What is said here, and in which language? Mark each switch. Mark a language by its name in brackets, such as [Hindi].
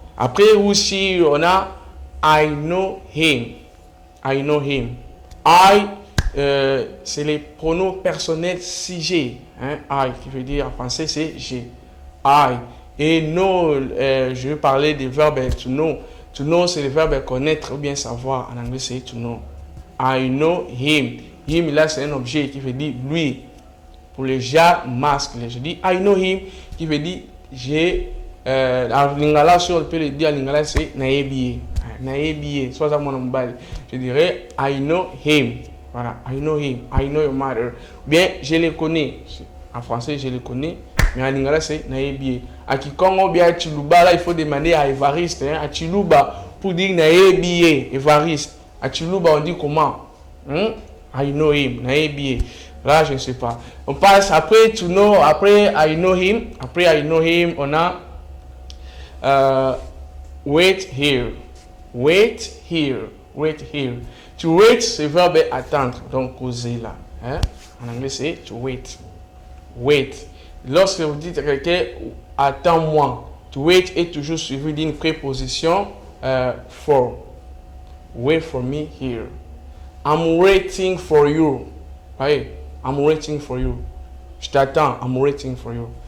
[French] Après [English] who's she, [French] on a [English] I know him. [French] I c'est les pronoms personnels sujet. Hein? I, qui veut dire en français, c'est j'ai. I. Et know, je vais parler des verbes to know. To know, c'est le verbe connaître ou bien savoir. En anglais, c'est [English] to know. I know him. [French] Him, là, c'est un objet qui veut dire lui. Pour les gens masculins, je dis [English] I know him, [French] qui veut dire j'ai. En lingala, si on peut le dire en lingala, c'est naebiye. Naebiye, soit ça mon mobile. Je dirais [English] I know him. [French] Voilà, [English] I know him. I know your mother. [French] Bien, je le connais. En français, je le connais. Mais en lingala, c'est [Lingala] naebiye. [French] À Kikongo, bien à Chiluba, là, il faut demander à Évariste. Hein, à Chiluba, pour dire naebiye, Évariste. À Chiluba, on dit comment? [English] I know him, [Lingala] naebiye. [French] Là, je ne sais pas. On passe après [English] to know, [French] après [English] I know him. [French] Après [English] I know him, [French] on a [English] wait here. Wait here. Wait here. [French] To wait, c'est le verbe attendre. Donc, causer là. Hein? En anglais, c'est [English] to wait. [French] Wait. Lorsque vous dites à quelqu'un, attends-moi. [English] To wait [French] est toujours suivi d'une préposition for. [English] Wait for me here. I'm waiting for you. [French] Voyez? [English] I'm waiting for you. [French] Je t'attends. [English] I'm waiting for you.